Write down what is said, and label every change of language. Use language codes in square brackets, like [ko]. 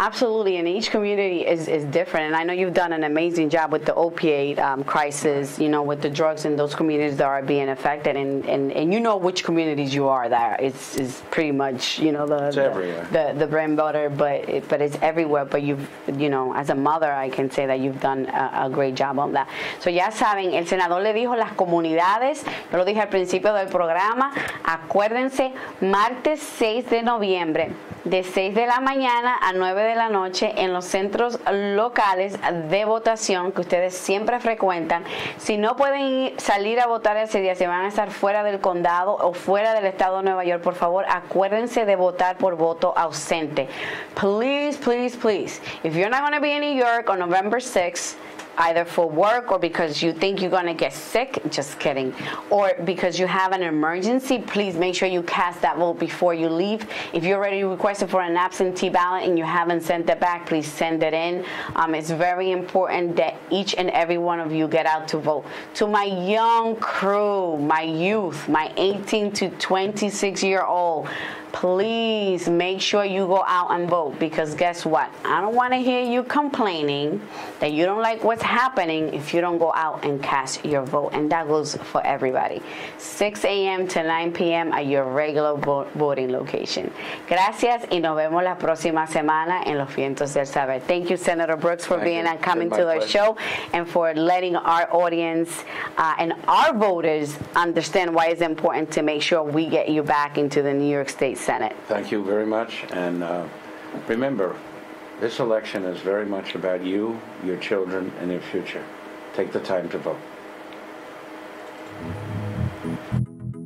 [en] Absolutely, and each community is different. And I know you've done an amazing job with the opioid crisis, you know, with the drugs in those communities that are being affected. And you know which communities you are there. It's pretty much, you know, the bread and butter, but it's everywhere. But you know, as a mother, I can say that you've done a great job on that. [es] So ya saben, el senador le dijo las comunidades, yo lo dije al principio del programa. Acuérdense, martes 6 de noviembre, de 6 de la mañana a 9 de la noche en los centros locales de votación que ustedes siempre frecuentan. Si no pueden salir a votar ese día, si van a estar fuera del condado o fuera del estado de Nueva York, por favor, acuérdense de votar por voto ausente. [en] Please, please, please. If you're not going to be in New York on November 6th, either for work or because you think you're going to get sick, just kidding, or because you have an emergency, please make sure you cast that vote before you leave. If you already requested for an absentee ballot and you haven't sent it back, please send it in. It's very important that each and every one of you get out to vote. To my young crew, my youth, my 18 to 26-year-old, please make sure you go out and vote, because guess what? I don't want to hear you complaining that you don't like what's happening if you don't go out and cast your vote. And that goes for everybody. 6 a.m. to 9 p.m. at your regular voting location. [es] Gracias y nos vemos la próxima semana en Los Vientos del Saber. [en] Thank you, Senator Brooks, for being and coming to our show and for letting our audience and our voters understand why it's important to make sure we get you back into the New York State Senate. Thank you very much. And remember, this election is very much about you, your children, and your future. Take the time to vote.